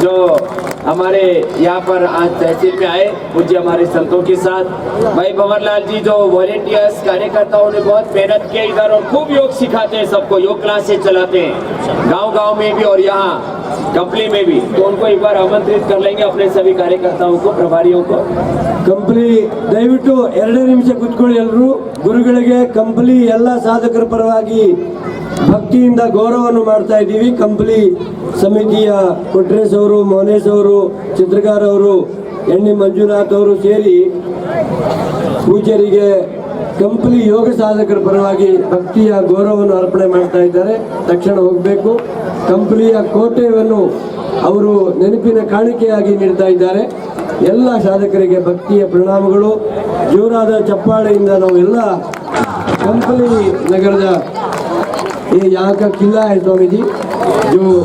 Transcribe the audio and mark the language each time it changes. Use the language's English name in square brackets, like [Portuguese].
[Hindi] जो हमारे यहाँ पर आज तहसील में आए पूज्य हमारे संतों के साथ, भाई भंवरलाल जी जो वॉलेंटियर्स कार्यकर्ताओं ने बहुत मेहनत किया इधर, और खूब योग सिखाते हैं सबको, योग क्लासेस चलाते हैं गांव-गांव में भी और यहाँ कंपनी में भी। तो उनको एक बार आमंत्रित कर लेंगे अपने सभी कार्यकर्ताओं को, प्रभारियों को। [Kannada] ಕಂಪ್ಲಿ ದಯವಿಟ್ಟು 2 ನಿಮಿಷ ಕೂತ್ಕೊಳ್ಳಿ ಎಲ್ಲರೂ. ಗುರುಗಳಿಗೆ ಕಂಪ್ಲಿ ಎಲ್ಲ ಸಾಧಕರ ಪರವಾಗಿ ಭಕ್ತಿಯಿಂದ ಗೌರವವನ್ನು ಮಾಡ್ತಾ ಇದ್ದೀವಿ. ಕಂಪ್ಲಿ ಸಮಿತಿಯ ಕೊಟ್ರೇಶ್ ಅವರು, ಮೋನೇಶ್ ಅವರು, ಚಿತ್ರಗಾರ್ ಅವರು, ಎಣ್ಣಿ ಮಂಜುನಾಥ್ ಅವರು ಸೇರಿ ಪೂಜ್ಯರಿಗೆ ಕಂಪ್ಲಿ ಯೋಗ ಸಾಧಕರ ಪರವಾಗಿ ಭಕ್ತಿಯ ಗೌರವವನ್ನು ಅರ್ಪಣೆ ಮಾಡ್ತಾ ಇದ್ದಾರೆ. ತಕ್ಷಣ ಹೋಗಬೇಕು. ಕಂಪ್ಲಿಯ ಕೋಟೆಯನ್ನು ಅವರು ನೆನಪಿನ ಕಾಣಿಕೆಯಾಗಿ ನೀಡ್ತಾ ಇದ್ದಾರೆ. ಎಲ್ಲ ಸಾಧಕರಿಗೆ ಭಕ್ತಿಯ ಪ್ರಣಾಮಗಳು. ಜೋರಾದ ಚಪ್ಪಾಳೆಯಿಂದ ನಾವು ಎಲ್ಲ ಕಂಪಲಿ ನಗರದ [Hindi] ये यहाँ का किला है स्वामी जी जो